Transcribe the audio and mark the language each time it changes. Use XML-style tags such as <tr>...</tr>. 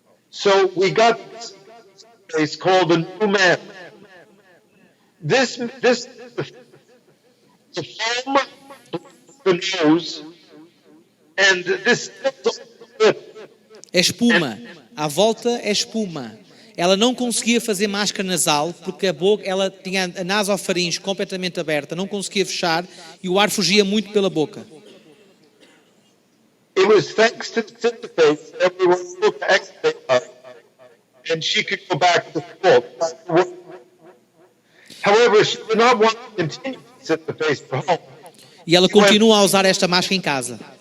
<en>So we got this place called the new man. This the foam, the nose, and this lip.</en> <pt>É espuma. À volta é espuma. Ela não conseguia fazer máscara nasal porque a boca, ela tinha a nasofaringe completamente aberta, não conseguia fechar e o ar fugia muito pela boca.</pt> <en>It was thanks to the interface that we were able to extubate her, and she could go back to school. However, she did not want to continue this interface at home.</en> <pt>E ela continua a usar esta máscara em casa.</pt>